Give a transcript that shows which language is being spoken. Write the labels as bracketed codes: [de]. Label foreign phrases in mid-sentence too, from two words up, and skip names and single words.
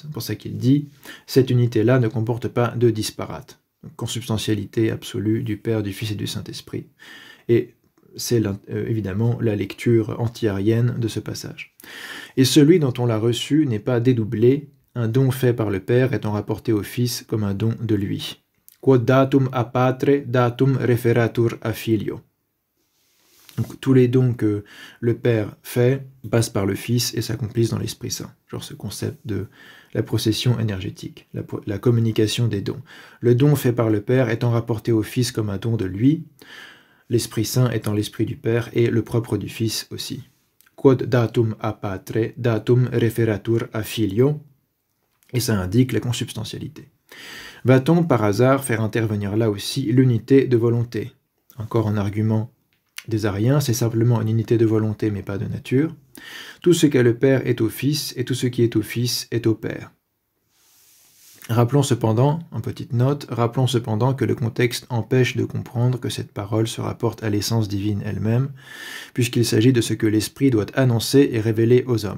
[fr] C'est pour ça qu'il dit « Cette unité-là ne comporte pas de disparate ». Consubstantialité absolue du Père, du Fils et du Saint-Esprit. Et c'est évidemment la lecture anti-arienne de ce passage. Et celui dont on l'a reçu n'est pas dédoublé, un don fait par le Père étant rapporté au Fils comme un don de lui. [la] Quod datum a patre, datum referatur a filio. [fr] Donc, tous les dons que le Père fait passent par le Fils et s'accomplissent dans l'Esprit Saint. Genre ce concept de la procession énergétique, la communication des dons. Le don fait par le Père étant rapporté au Fils comme un don de lui, l'Esprit Saint étant l'Esprit du Père et le propre du Fils aussi. [la] Quod datum a patre, datum referatur a filio, [fr] et ça indique la consubstantialité. Va-t-on par hasard faire intervenir là aussi l'unité de volonté? Encore un argument des ariens, c'est simplement une unité de volonté mais pas de nature. Tout ce qu'est le Père est au Fils, et tout ce qui est au Fils est au Père. Rappelons cependant, en petite note, que le contexte empêche de comprendre que cette parole se rapporte à l'essence divine elle-même, puisqu'il s'agit de ce que l'Esprit doit annoncer et révéler aux hommes.